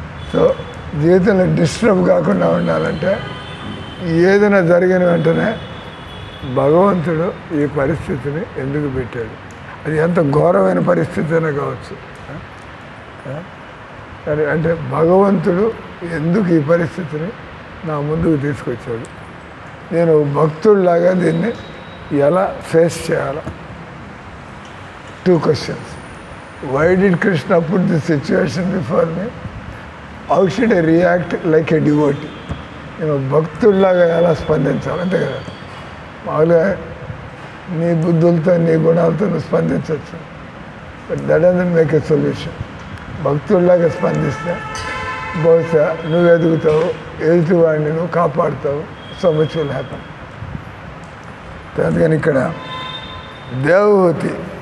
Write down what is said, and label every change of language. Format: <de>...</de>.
<te>So జీవితంలో disturb కాకుండా ఉండాలంటే ఏదైనా జరిగిన వెంటనే భగవంతుడు ఈ పరిస్థితిని ఎందుకు పెట్టాడు, అది ఎంత ఘోరమైన పరిస్థితి అయినా కావచ్చు. అంటే భగవంతుడు ఎందుకు ఈ పరిస్థితిని నా ముందుకు తీసుకొచ్చాడు, నేను భక్తుడిలాగా దీన్ని ఎలా ఫేస్ చేయాలా.</te> <en>2 questions. Why did Krishna put this situation before me? How should I react like a devotee?</en> <te>నేను భక్తుడిలాగా ఎలా స్పందించాలి, అంతే కదా. మామూలుగా నీ బుద్ధులతో నీ గుణాలతో నువ్వు స్పందించవచ్చు,</te> <en>But that doesn't make a solution.</en> <te>భక్తుల్లాగా స్పందిస్తే బహుశా నువ్వు ఎదుగుతావు, ఎదుటివాడిని నువ్వు కాపాడుతావు.</te> <en>So much will happen.</en> <te>అందుకని ఇక్కడ</te> <en>Devahuti</en>